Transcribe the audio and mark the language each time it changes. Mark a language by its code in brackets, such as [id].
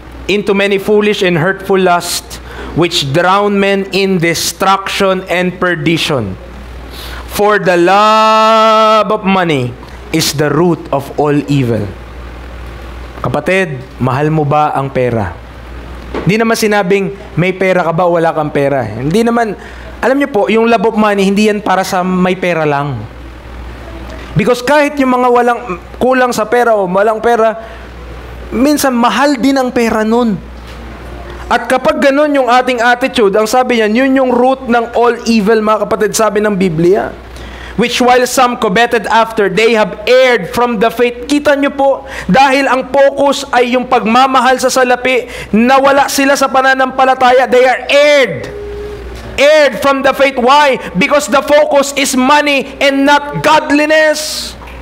[en] Into many foolish and hurtful lust, which drown men in destruction and perdition. For the love of money is the root of all evil. [tl] Kapatid, mahal mo ba ang pera? Hindi naman sinabing, may pera ka ba o wala kang pera. Hindi naman, alam niyo po, yung [en] love of money, [tl] hindi yan para sa may pera lang. Because kahit yung mga kulang sa pera o walang pera, minsan mahal din ang pera nun. At kapag ganun yung ating attitude, ang sabi niyan, yun yung root ng all evil, mga kapatid, sabi ng Biblia. [en] Which while some coveted after, they have erred from the faith. [tl] Kita nyo po, dahil ang focus ay yung pagmamahal sa salapi, nawala sila sa pananampalataya, [en] they are erred from the faith. Why? Because the focus is money and not godliness.